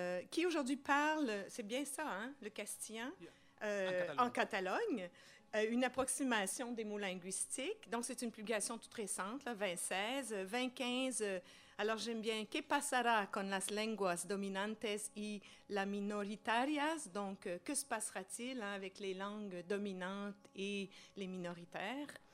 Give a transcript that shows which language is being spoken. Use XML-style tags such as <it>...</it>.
<fr>Qui aujourd'hui parle, c'est bien ça, hein, le castillan, en Catalogne? Une approximation des mots linguistiques. Donc, c'est une publication toute récente, là, 2016.</fr> <es>2015,</es> <fr>alors j'aime bien</fr> <es>« ¿Qué pasará con las lenguas dominantes y las minoritarias ?»</es> <fr>Donc, que se passera-t-il, hein, avec les langues dominantes et les minoritaires?</fr>